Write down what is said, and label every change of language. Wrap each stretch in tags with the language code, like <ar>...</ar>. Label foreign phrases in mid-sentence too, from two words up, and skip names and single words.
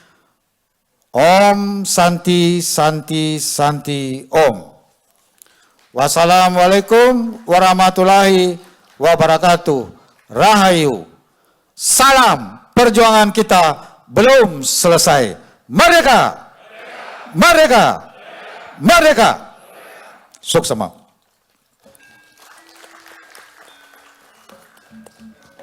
<sa>ॐ शान्तिः शान्तिः शान्तिः ॐ.</sa> <ar>والسلام عليكم ورحمة الله وبركاته.</ar> <id>Rahayu. Salam, perjuangan kita belum selesai. Merdeka! Merdeka! Merdeka! Suksema.</id>